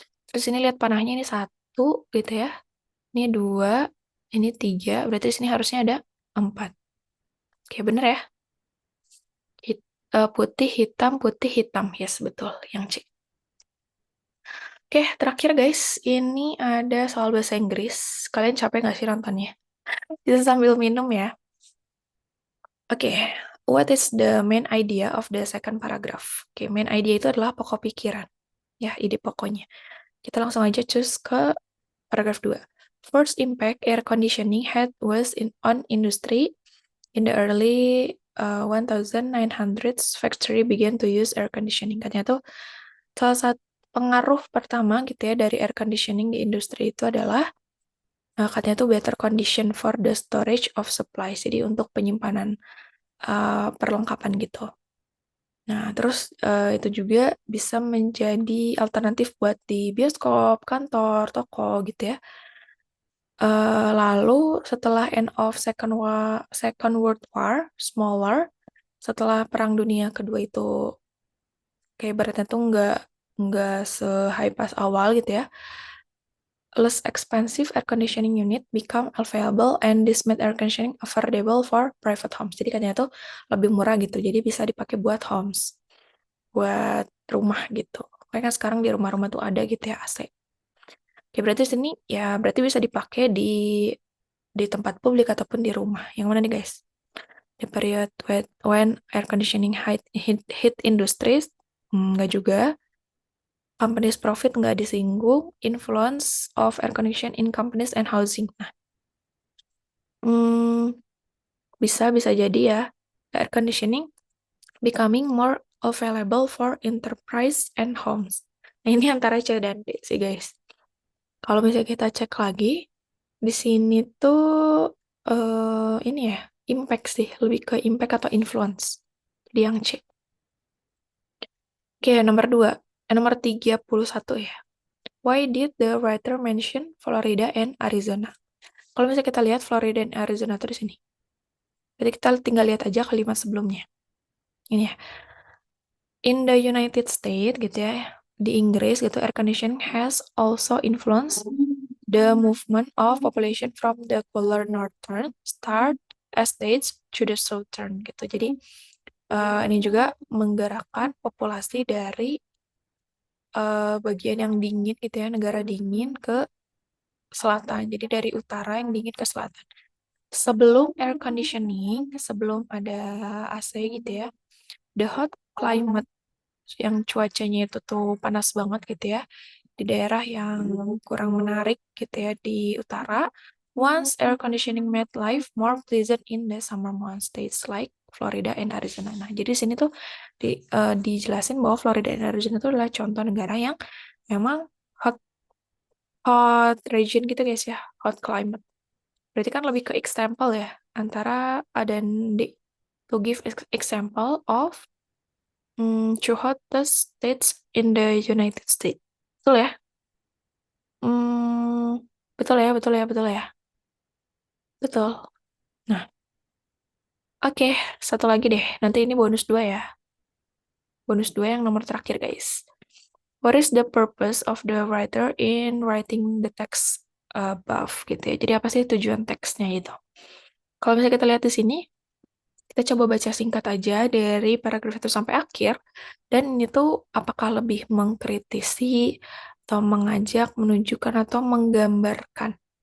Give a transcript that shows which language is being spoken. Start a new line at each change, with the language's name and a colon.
Indonesian: Terus ini lihat panahnya ini 1 gitu ya. Ini 2, ini 3, berarti di sini harusnya ada 4. Oke, bener ya. Putih, hitam. Yes, betul. Yang C. Oke, terakhir guys. Ini ada soal bahasa Inggris. Kalian capek nggak sih nontonnya? Bisa sambil minum ya.
English: Oke, what is the main idea of the second paragraph?
Indonesian: Oke, main idea itu adalah pokok pikiran. Ya, ide pokoknya. Kita langsung aja choose ke paragraf 2.
English: First impact air conditioning had was on industry. In the early 1900s, factory began to use air conditioning.
Indonesian: Katanya tuh salah satu pengaruh pertama gitu ya dari air conditioning di industri itu adalah katanya tuh
English: better condition for the storage of supplies.
Indonesian: Jadi untuk penyimpanan perlengkapan gitu. Nah, terus itu juga bisa menjadi alternatif buat di bioskop, kantor, toko gitu ya. Lalu setelah
English: end of Second World War, smaller,
Indonesian: setelah Perang Dunia Kedua itu kayak beratnya tuh nggak se-high pas awal gitu ya.
English: Less expensive air conditioning unit become available and this made air conditioning affordable for private homes.
Indonesian: Jadi katanya tuh lebih murah gitu. Jadi bisa dipakai buat homes, buat rumah gitu. Kayak kan sekarang di rumah-rumah tuh ada gitu ya AC. Oke, berarti sini ya berarti bisa dipakai di tempat publik ataupun di rumah. Yang mana nih guys?
English: The period when air conditioning hit industries,
Indonesian: nggak juga.
English: Companies profit
Indonesian: nggak disinggung.
English: Influence of air conditioning in companies and housing.
Indonesian: Nah, hmm, bisa jadi ya.
English: Air conditioning becoming more available for enterprise and homes.
Indonesian: Nah, ini antara C dan D sih guys. Kalau misalnya kita cek lagi, di sini tuh ini ya, impact sih, lebih ke impact atau influence. Jadi yang C. Oke, nomor 2. Nomor 31 ya.
English: Why did the writer mention Florida and Arizona?
Indonesian: Kalau misalnya kita lihat Florida dan Arizona tuh di sini. Jadi kita tinggal lihat aja kalimat sebelumnya. Ini ya.
English: In the United States
Indonesian: gitu ya, di Inggris gitu,
English: air conditioning has also influenced the movement of population from the cooler northern states to the southern gitu.
Indonesian: Jadi ini juga menggerakkan populasi dari bagian yang dingin gitu ya, negara dingin ke selatan. Jadi dari utara yang dingin ke selatan. Sebelum air conditioning, sebelum ada AC gitu ya,
English: the hot climate
Indonesian: yang cuacanya itu tuh panas banget gitu ya, di daerah yang kurang menarik gitu ya di utara.
English: Once air conditioning made life more pleasant in the summer months, states like Florida and Arizona.
Indonesian: Nah, jadi sini tuh dijelasin bahwa Florida dan Arizona itu adalah contoh negara yang memang
English: hot hot region
Indonesian: gitu guys ya,
English: hot climate.
Indonesian: Berarti kan lebih ke example ya, antara A dan D.
English: To give example of two hottest states in the United States.
Indonesian: Betul ya? Hmm, Betul ya, betul ya, betul ya. Betul. Nah, oke, satu lagi deh. Nanti ini bonus dua ya. Bonus dua yang nomor terakhir, guys.
English: What is the purpose of the writer in writing the text above
Indonesian: gitu ya. Jadi apa sih tujuan teksnya itu? Kalau misalnya kita lihat di sini, kita coba baca singkat aja dari paragraf itu sampai akhir. Dan ini tuh apakah lebih mengkritisi atau mengajak, menunjukkan atau menggambarkan.